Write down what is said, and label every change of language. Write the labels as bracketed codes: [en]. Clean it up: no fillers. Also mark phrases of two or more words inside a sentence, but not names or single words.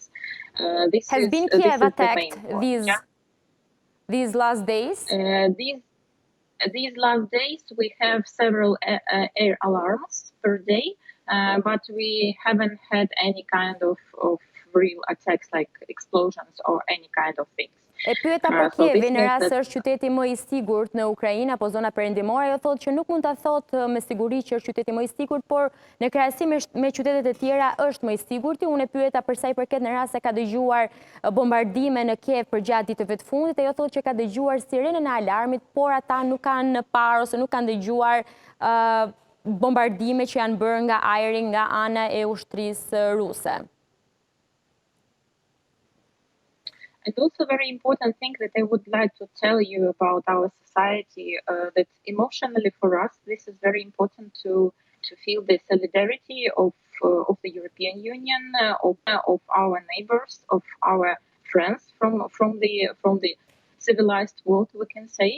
[en] Has been Kiev attacked these last days? These last days we have several air alarms per day, but we haven't had any kind of real attacks like explosions or any kind of things. [sq] E pyeta për Kievin, në rast se është qyteti më i sigurt në Ukrainë apo zona perëndimore, ajo thotë që nuk mund ta thotë me siguri që është qyteti më i sigurt, por në krahasim me qytetet e tjera është më i sigurti. Unë e pyeta për sa i përket në rast se ka dëgjuar bombardime në Kiev përgjatë ditëve të fundit, ajo thotë që ka dëgjuar sirenën e alarmit, por ata nuk kanë parë ose nuk kanë dëgjuar bombardime që janë bërë nga ajri nga ana e ushtrisë ruse. [en] And also very important thing that I would like to tell you about our society, that emotionally for us, this is very important to feel the solidarity of the European Union, of our neighbors, of our friends from the civilized world, we can say.